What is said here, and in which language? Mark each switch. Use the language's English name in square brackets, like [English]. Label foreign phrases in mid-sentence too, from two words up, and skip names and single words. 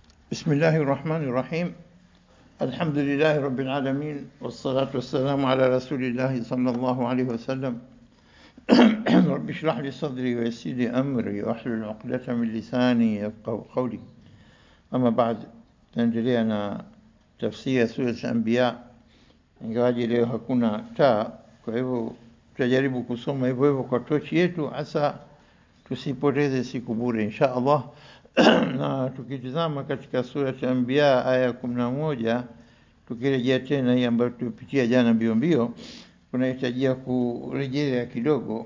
[Arabic] بسم الله الرحمن الرحيم. الحمد لله رب العالمين، والصلاة والسلام على رسول الله صلى الله عليه وسلم. رب اشرح لي صدري ويسر لي أمري واحلل عقدة من لساني يفقهوا قولي. أما بعد، [Swahili] tunaendelea na tafsiri ya sura al-Anbiya, ingawaje leo hakuna taa, kwa hivyo tutajaribu kusoma hivyo hivyo kwa tochi yetu, hasa tusipoteze siku bure [Arabic] إن شاء الله. [Swahili] Na tukitizama katika sura al-Anbiya aya 11, tukirejea tena hii ambayo tulipitia jana mbio mbio, kunahitajia kurejelea kidogo.